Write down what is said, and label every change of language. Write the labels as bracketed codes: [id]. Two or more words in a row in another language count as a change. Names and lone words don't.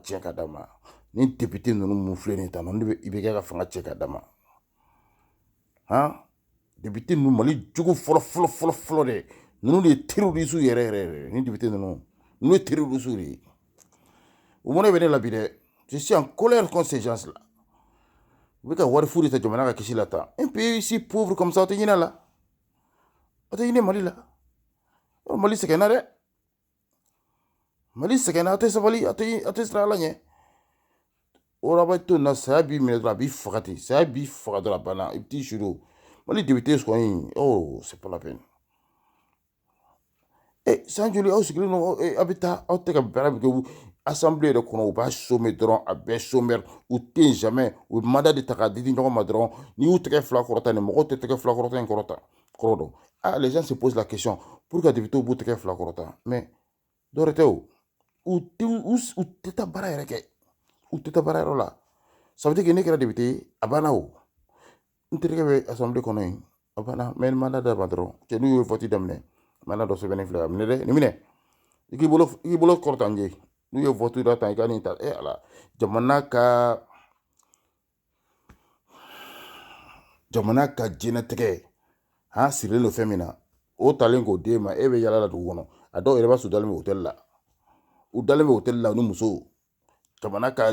[bm] tiɲɛ ka d'a ma ni député ninnu mun filɛ nin ye tan ninnu de bɛ IBK ka fanga tiɲɛ ka d'a ma han député ninnu Mali jogo fɔlɔ dɛ ninnu de ye terroriste yɛrɛ yɛrɛ ni député ninnu ye terroriste de ye o mɔnɛ bɛ ne la bi dɛ [fr] je suis en colère contre ces gens là [bm] u bɛ ka wari fu de ta jamana ka kisi la tan [fr] un pays si pauvre comme ça [bm] o tɛ ɲinɛ a la o tɛ ɲinɛ Mali la Mali sɛgɛnna dɛ Mali sɛgɛnna a tɛ sabali a tɛ siran Ala ɲɛ o la bɛ to nin na saya b'i minɛ dɔrɔn a b'i faga ten saya b'i faga dɔrɔn a banna i bɛ t'i suri o Mali député kɔni [fr] oh c'est pas la peine [bm] san joli aw sigilen don a bɛ taa aw tɛ ka baara min kɛ assemblée yɛrɛ kɔnɔ u b'a sommer dɔrɔn a bɛɛ sommaire u tɛ yen jamais u bɛ mandat de ta k'a di ɲɔgɔn ma dɔrɔn n'i y'u tɛgɛ fila kɔrɔta nin mɔgɔw tɛ tɛgɛ fila kɔrɔta in kɔrɔ dɔn [fr] les gens se posent la question pourquoi [bm] député b'u tɛgɛ fila kɔrɔta mais dɔwɛrɛ tɛ o u tɛ taa baara yɛrɛ kɛ u tɛ taa baara yɔrɔ la [fr] ça veut dire que [bm] ne kɛra député ye a banna o n terikɛ bɛ assemblée kɔnɔ yen a banna mais mandat d'a ma dɔrɔn cɛ n'u ye vote daminɛ mandat dɔ sɛbɛnnen filɛ ka minɛ dɛ nin minɛ i k'i bolo kɔrɔta n je n'u ye vote da tan i ka nin ta ala jamana ka diɲɛlatigɛ han sirilen don fɛn min na o talen k'o d'e ma e bɛ yala la dugu kɔnɔ a dɔw yɛrɛ b'a sɔrɔ dalen bɛ hôtel la u dalen bɛ hôtel la u ni musow jamana ka